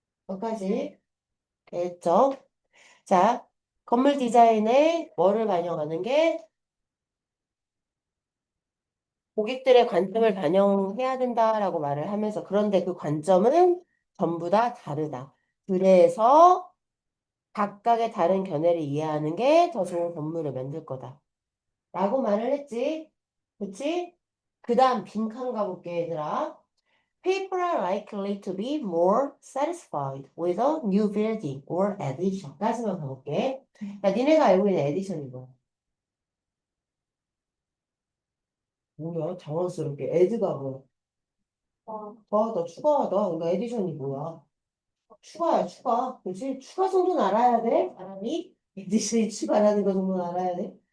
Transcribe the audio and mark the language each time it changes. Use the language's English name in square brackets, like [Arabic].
[Korean] 여기까지 됐죠? 자, 건물 디자인에 뭐를 반영하는 게 고객들의 관점을 반영해야 된다라고 말을 하면서 그런데 그 관점은 전부 다 다르다. 그래서 각각의 다른 견해를 이해하는 게 더 좋은 건물을 만들 거다. 라고 말을 했지. 그치? 그 다음 빈칸 가볼게, 얘들아. [English] People are likely to be more satisfied with a new building or addition. [Korean] 까지만 가볼게. 야, 니네가 알고 있는 addition이 뭐야? 뭐야? 당황스럽게. 에드가 뭐야? 더 추가하다. 그러니까 에디션이 뭐야? 추가야, 추가. 그치? 추가 정도는 알아야 돼, 사람이. 에디션이 추가라는 거 정도는 알아야 돼.